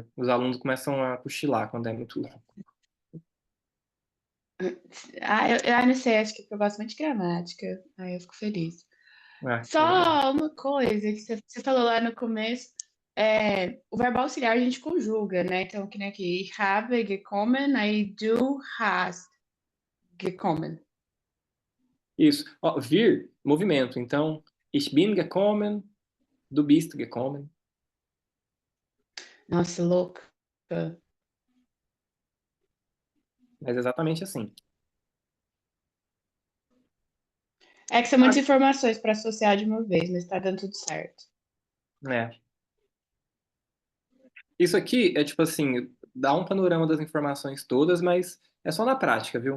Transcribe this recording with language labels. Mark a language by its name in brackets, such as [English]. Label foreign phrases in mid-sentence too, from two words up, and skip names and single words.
[Portuguese] Os alunos começam a cochilar quando é muito longo. Eu não sei, acho que eu gosto muito de gramática. Aí eu fico feliz. Ah, então legal. Só uma coisa que você falou lá no começo, o verbo auxiliar a gente conjuga, né? Então, que nem aqui, [German] ich habe gekommen, aí du hast gekommen. [Portuguese] Isso. Ó, vir, movimento. Então, [German] ich bin gekommen, du bist gekommen. [Portuguese] Nossa, louca. Mas é exatamente assim. É que são Ah, muitas informações para associar de uma vez, mas tá dando tudo certo. é. Isso aqui é tipo assim, dá um panorama das informações todas, mas é só na prática, viu?